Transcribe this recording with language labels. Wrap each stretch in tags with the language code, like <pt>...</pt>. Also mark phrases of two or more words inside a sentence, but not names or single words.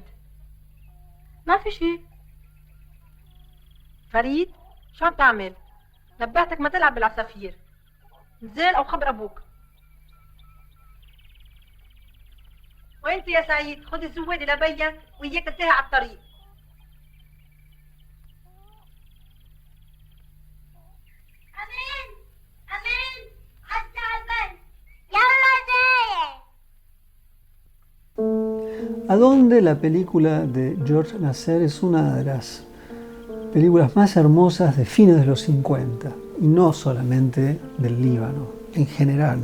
<ar>ما في شي. فريد شو عم تعمل؟ نبهتك ما تلعب بالعصافير. نزل او خبر ابوك. وانت يا سعيد خذ الزوادي لبيك وياك تنتهي على الطريق.</ar> <es>¿A dónde? La película de George Nasser es una de las películas más hermosas de fines de los 50 y no solamente del Líbano, en general.</es>